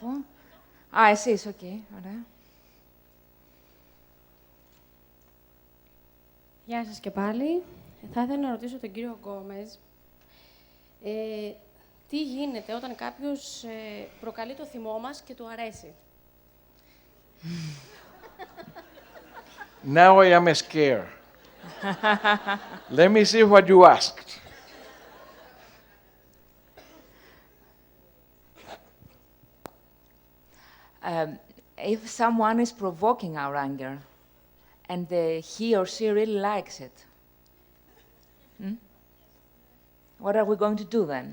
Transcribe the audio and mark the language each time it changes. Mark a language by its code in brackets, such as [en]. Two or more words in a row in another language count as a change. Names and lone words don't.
[el] Α, εσείς, οκ, ωραία. Γεια σας και πάλι. Θα ήθελα να ρωτήσω τον κύριο Γκόμες τι γίνεται όταν κάποιος προκαλεί το θυμό μας και του αρέσει. [en] Now I am scared. Let me see what you asked. If someone is provoking our anger and he or she really likes it, what are we going to do then?